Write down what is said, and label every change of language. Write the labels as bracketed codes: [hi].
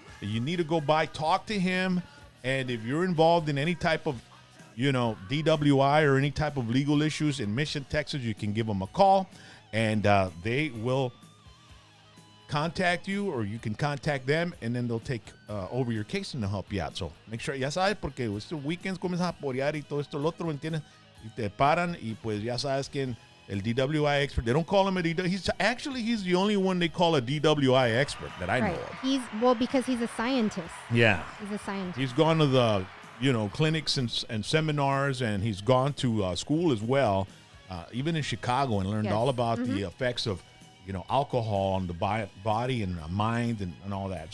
[en] You need to go by, talk to him, and if you're involved in any type of, you know, DWI or any type of legal issues in Mission, Texas, you can give them a call, and they will contact you, or you can contact them, and then they'll take over your case and they'll help you out. So make sure, [es] ya sabes, porque estos weekends comienzan a porear y todo esto, lo otro, ¿entiendes? Y te paran, y pues ya sabes que el DWI expert, [en] they don't call him a DWI. He's the only one they call a DWI expert that I know of. Because he's a scientist. Yeah. He's a scientist. He's gone to the, you know, clinics and seminars, and he's gone to school as well, even in Chicago, and learned all about the effects of, you know, alcohol on the body and mind and all that.